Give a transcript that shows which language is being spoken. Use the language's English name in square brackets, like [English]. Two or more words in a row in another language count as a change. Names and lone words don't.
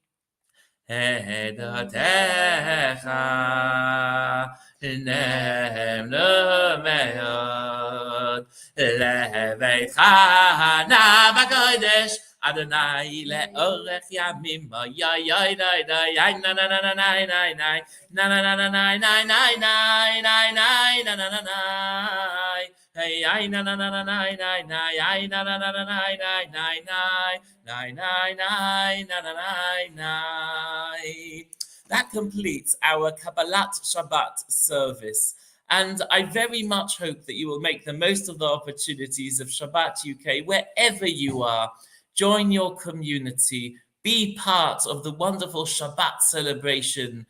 [Hebrew] עדותיך נאמנו מאוד, לביתך נא בקודש אדוני לאורך ימים, יוי יוי דוי דוי יי נה נה נה נה נה נה נה נה נה נה נה נה נה נה נה נה נה נה hey ay na na na na na na na ay na na na na na na na na na na. [English] That completes our Kabbalat Shabbat service. And I very much hope that you will make the most of the opportunities of ShabbatUK wherever you are. Join your community. Be part of the wonderful Shabbat celebration.